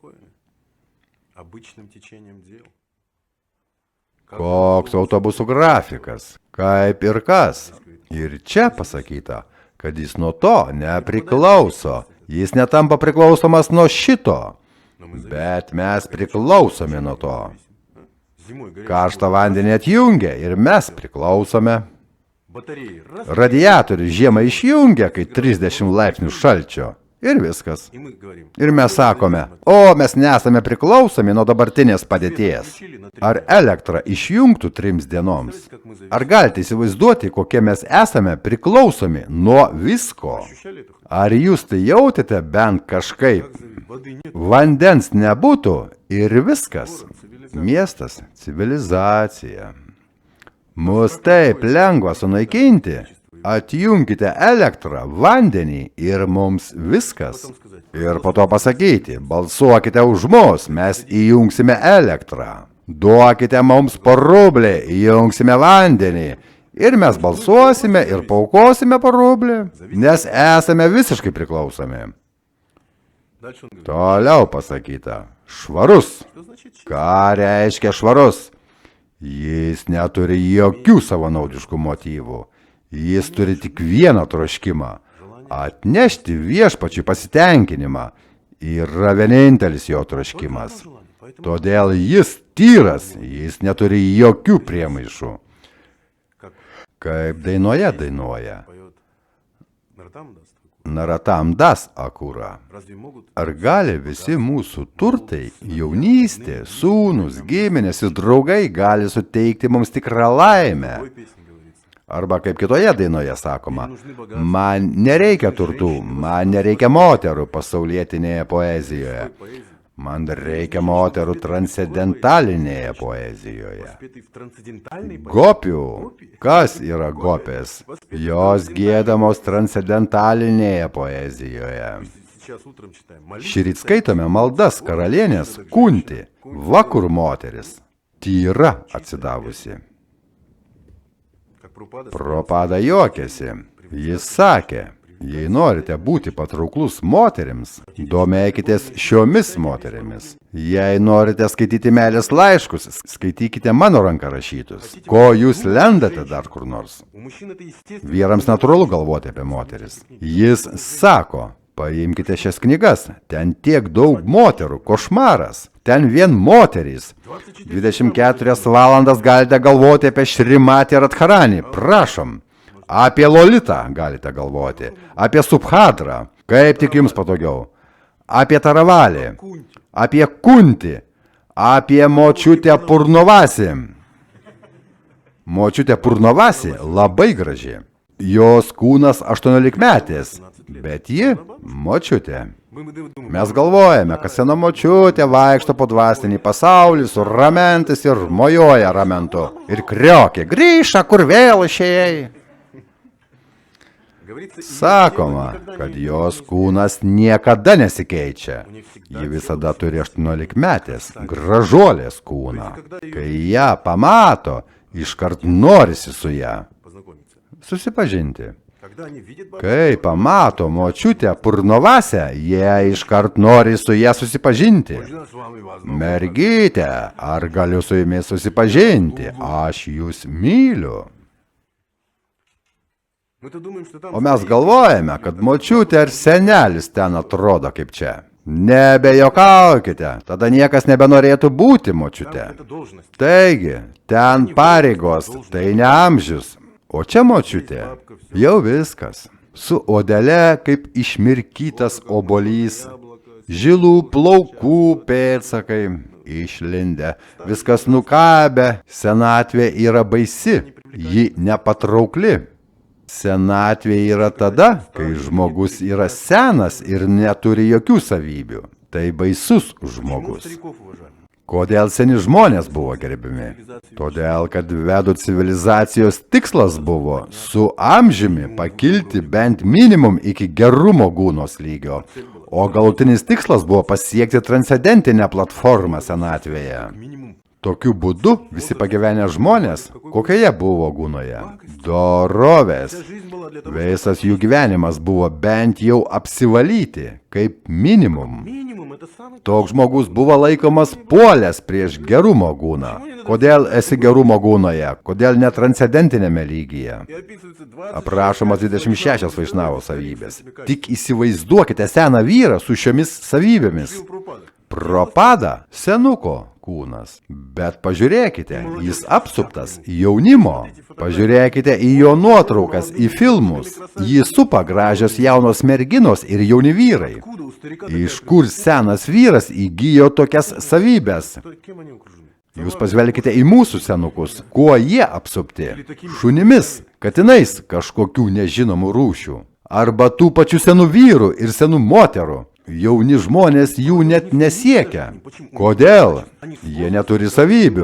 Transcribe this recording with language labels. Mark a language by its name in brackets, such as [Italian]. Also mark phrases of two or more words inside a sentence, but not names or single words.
[Lithuanian] Koks autobusų grafikas, kaip ir kas. Ir čia pasakyta, kad jis nuo to nepriklauso. Jis netampa priklausomas nuo šito, bet mes priklausomi nuo to. [Russian] Зимой горячий [Lithuanian] Karštą vandenį atjungia ir mes priklausome. [Russian] батареи раз, [Lithuanian] Radiatorių žiemą išjungia, kai 30 laipsnių šalčio. Ir viskas. [Russian] и мы говорим. [Lithuanian] Ir mes sakome, o mes nesame priklausomi nuo dabartinės padėties. Ar elektrą išjungtų 3 dienoms? Ar galite įsivaizduoti, kokie mes esame priklausomi nuo visko? [Russian] Ощущали это? [Lithuanian] Ar jūs tai jautėte bent kažkaip? [Russian] Воды нет. [Lithuanian] Vandens nebūtų ir viskas. Miestas, civilizacija. Mus taip lengva sunaikinti. Atjunkite elektrą, vandenį ir mums viskas. Ir po to pasakyti, balsuokite už mus, mes įjungsime elektrą. Duokite mums po rublį, įjungsime vandenį. Ir mes balsuosime ir paukosime po rublį, nes esame visiškai priklausomi. [Russian] Дальше он говорит, [Lithuanian] Toliau pasakyta, švarus. [Russian] что значит чисто? [Lithuanian] Ką reiškia švarus? Jis neturi jokių savanaudiškų motyvų. Jis turi tik vieną troškimą – atnešti viešpačiui pasitenkinimą. Yra vienintelis jo troškimas. Todėl jis tyras, jis neturi jokių priemaišų. Kaip dainoje dainuoja. [Russian] Поет Наратам даст. [Lithuanian] Naratam das akūra. [Russian] Разве могут [Lithuanian] Ar gali visi mūsų turtai, jaunystė, sūnus, giminės ir draugai gali suteikti mums tikrą laimę? [Russian] в той песне говорится? [Lithuanian] Arba kaip kitoje dainoje sakoma, man nereikia turtų, man nereikia moterų pasaulietinėje poezijoje. [Russian] Поэзия, [Lithuanian] Man reikia moterų transcendentalinėje poezijoje. [Russian] спетый в трансцендентальной поэзии. [Lithuanian] Gopių. Kas yra gopės? Jos giedamos transcendentalinėje poezijoje. [Russian] Сейчас утром читаем. Молитва, [Lithuanian] Šįryt skaitome maldas karalienės Kunti, vakur moteris, tyra atsidavusi. [Russian] как Прабхупада [Lithuanian] Propada juokėsi. Jis sakė, jei norite būti patrauklus moterims, domėkitės šiomis moterimis. Jei norite skaityti meilės laiškus, skaitykite mano ranką rašytus. Ko jūs lendate dar kur nors? [Russian] У мужчин это естественно. [Lithuanian] Vyrams natūralu galvoti apie moteris. Jis sako, paimkite šias knygas, ten tiek daug moterų, košmaras, ten vien moterys. 24 valandas galite galvoti apie Šrimatį Radharanį, prašom. Apie Lolitą galite galvoti, apie Subhadrą, kaip tik jums patogiau. Apie Taravalį, apie Kunti, apie močiutę Purnovasį. Močiutė Purnovasį labai graži. Jos kūnas 18-metės, bet ji močiutė. [Russian] Мы думаем, [Lithuanian] Mes galvojame, kad sena močiutė vaikšto po dvasinį pasaulį su ramentais ir mojuoja ramentu. Ir kriokė, grįžta, kur vėl išėjai. [Russian] говорится, [Lithuanian] Sakoma, kad jos kūnas niekada nesikeičia. Ji visada turi 18-metės, gražuolės kūną. Kai ją pamato, iškart norisi su ją [Russian] познакомиться. [Lithuanian] susipažinti. [Russian] Когда они видят бабу, [Lithuanian] Kai pamato močiutę Purnovasę, jie iškart nori su ją susipažinti. [Russian] «Можно с вами вас [Lithuanian] Mergytė, ar galiu su jumis susipažinti? Aš jūs myliu. [Russian] Мы-то думаем, что там [Lithuanian] O mes galvojame, kad močiutė ar senelis ten atrodo kaip čia. Nebejokaukite, tada niekas nebenorėtų būti močiute. [Russian] это должность. [Lithuanian] Taigi, ten pareigos, tai ne amžius. O čia močiutė, jau viskas. Su odele kaip išmirkytas obolys, žilų plaukų pėdsakai išlindę, viskas nukabę, senatvė yra baisi, ji nepatraukli. Senatvė yra tada, kai žmogus yra senas ir neturi jokių savybių. Tai baisus žmogus. [Russian] Стариков уважаем. [Lithuanian] Kodėl seni žmonės buvo gerbiami? Todėl, kad vedų civilizacijos tikslas buvo su amžiumi pakilti bent minimum iki gerumo gūnos lygio, o galutinis tikslas buvo pasiekti transcendentinę platformą senatvėje. [Russian] Минимум. [Lithuanian] Tokiu būdu visi pagyvenę žmonės, kokioje buvo gūnoje? Dorovės. [Russian] Жизнь была для того, [Lithuanian] Visas jų gyvenimas buvo bent jau apsivalyti, kaip minimum. [Russian] минимум это самый... [Lithuanian] Toks žmogus buvo laikomas puolęs prieš gerumo gūną. Kodėl esi gerumo gūnoje? Kodėl ne transcendentinėme lygyje? [Russian] И описывается 20... [Lithuanian] Aprašomas 26 Vaišnavo savybės. Tik įsivaizduokite seną vyrą su šiomis savybėmis. Propada senuko kūnas. Bet pažiūrėkite, jis apsuptas jaunimo. Pažiūrėkite į jo nuotraukas, į filmus. Jį supa gražios jaunos merginos ir jauni vyrai. Iš kur senas vyras įgijo tokias savybės? [Russian] Кем они окружены? [Lithuanian] Jūs pažvelkite į mūsų senukus. Kuo jie apsupti? Šunimis, katinais kažkokių nežinomų rūšių. Arba tų pačių senų vyrų ir senų moterų. Jauni žmonės jų net nesiekia. Kodėl? Jie neturi savybių.